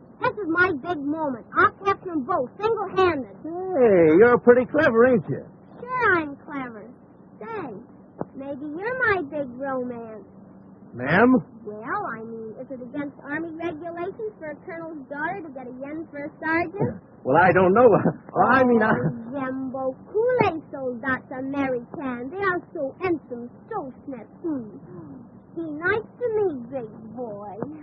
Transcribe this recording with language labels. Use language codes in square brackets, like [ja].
[en] This is my big moment. I'll capture them both, single-handed. Hey, you're pretty clever, ain't you? Sure I'm clever. Say, maybe you're my big romance. Ma'am? Well, I mean, is it against Army regulations for a colonel's daughter to get a yen for a sergeant? Well, I don't know. I mean, [fr] J'aime beaucoup les soldats Americans. [en] They are so handsome, so snappy. Be nice to me, big boy.